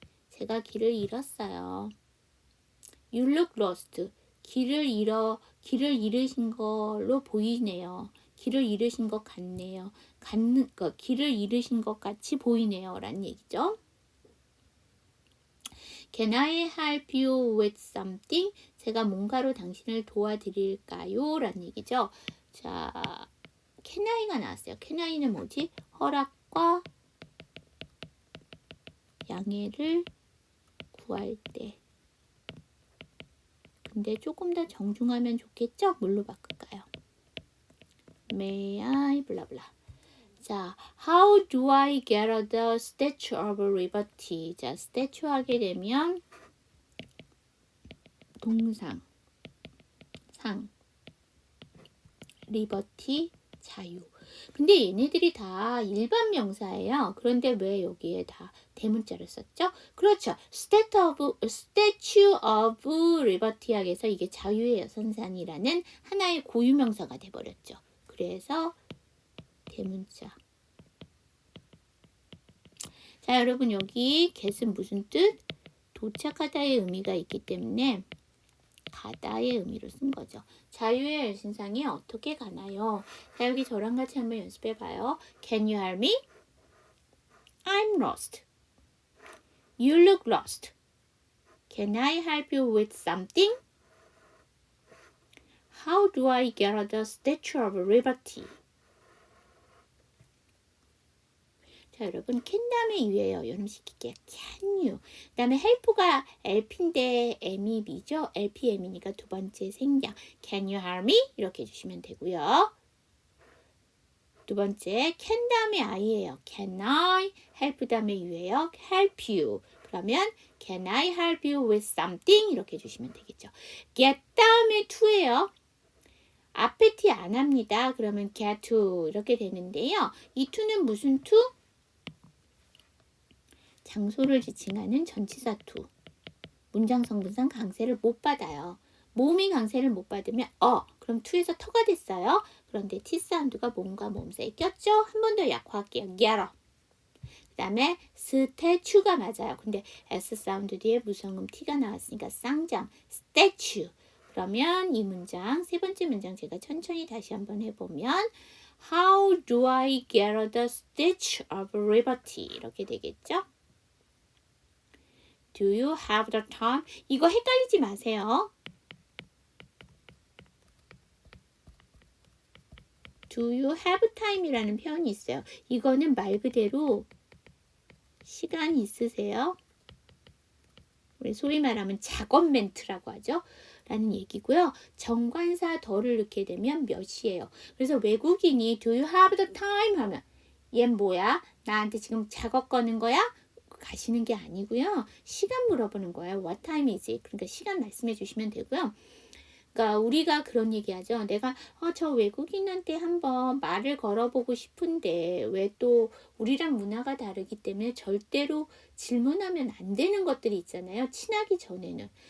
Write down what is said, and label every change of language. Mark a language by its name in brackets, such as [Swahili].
[Korean] 제가 길을 잃었어요. [English] You look lost. [Korean] 길을 잃으신 걸로 보이네요. 길을 잃으신 것 같네요. 길을 잃으신 것 같이 보이네요. 라는 얘기죠. [English] Can I help you with something? [Korean] 제가 뭔가로 당신을 도와드릴까요? 라는 얘기죠. 자, can I가 나왔어요. can I는 뭐지? 허락과 양해를 구할 때. 근데 조금 더 정중하면 좋겠죠? 뭘로 바꿀까요? May I 블라블라. [English] 자, how do I get the Statue of Liberty? [Korean] 자, statue 하게 되면 동상, 상, liberty, 자유. 근데 얘네들이 다 일반 명사예요. 그런데 왜 여기에 다 대문자를 썼죠? 그렇죠. Statue of Liberty 하게서 이게 자유의 여선산이라는 하나의 고유명사가 돼버렸죠. 그래서 대문자. 자, 여러분 여기 get은 무슨 뜻? 도착하다의 의미가 있기 때문에 가다의 의미로 쓴 거죠. 자유의 여신상이 어떻게 가나요? 자, 여기 저랑 같이 한번 연습해 봐요. [English] Can you help me? I'm lost. You look lost. Can I help you with something? How do I get the Statue of Liberty? [Korean] 자, 여러분 can 다음에 유예요. 여름 시킬게요. Can you. 그 다음에 help가 LP인데 M이 B죠. LP M이니까 두 번째 생략. [English] Can you help me? [Korean] 이렇게 해주시면 되고요. 두 번째 can 다음에 I예요. [English] Can I? [Korean] help 다음에 유예요. [English] help you. 그러면 can I help you with something? [Korean] 이렇게 해주시면 되겠죠. get 다음에 to예요. 앞에 T 안 합니다. 그러면 get to 이렇게 되는데요. 이 to는 무슨 to? 장소를 지칭하는 전치사 to. 문장 성분상 강세를 못 받아요. 모음이 강세를 못 받으면 그럼 to에서 터가 됐어요. 그런데 T 사운드가 몸과 몸 사이에 꼈죠? 한 번 더 약화할게요. get. 그 다음에 statue가 맞아요. 근데 S 사운드 뒤에 무성음 T가 나왔으니까 쌍장 statue. 그러면 이 문장 세 번째 문장 제가 천천히 다시 한번 해보면 [English] How do I get the Statue of Liberty? [Korean] 이렇게 되겠죠? [English] Do you have the time? [Korean] 이거 헷갈리지 마세요. [English] Do you have time이라는 [Korean] 표현이 있어요. 이거는 말 그대로 시간 있으세요? 우리 소위 말하면 작업 멘트라고 하죠. 라는 얘기고요. 정관사 더를 넣게 되면 몇 시예요. 그래서 외국인이 [English] Do you have the time? [Korean] 하면 얘 뭐야? 나한테 지금 작업 거는 거야? 가시는 게 아니고요. 시간 물어보는 거예요. [English] What time is it? [Korean] 그러니까 시간 말씀해 주시면 되고요. 그러니까 우리가 그런 얘기하죠. 내가 저 외국인한테 한번 말을 걸어보고 싶은데 왜 또 우리랑 문화가 다르기 때문에 절대로 질문하면 안 되는 것들이 있잖아요. 친하기 전에는.